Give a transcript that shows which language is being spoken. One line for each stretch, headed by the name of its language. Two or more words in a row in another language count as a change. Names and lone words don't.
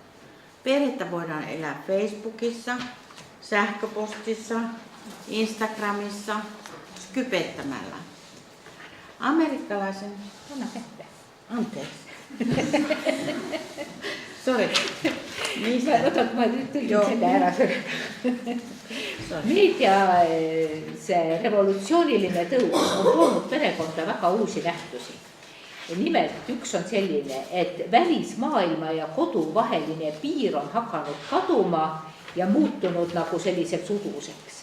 Finnish: Perhettä voidaan elää Facebookissa, sähköpostissa, Instagramissa, skypettämällä. Amerikkalaisen... Anteeksi. Sori. Otat,
Estonian: ma tõlgin selle ära. Meedia see revolutsiooniline tõus on toonud perekonda väga uusi nähtusi. Nimelt üks on selline, et välismaailma ja kodu vaheline piir on hakanud kaduma ja muutunud nagu selliseks uduseks.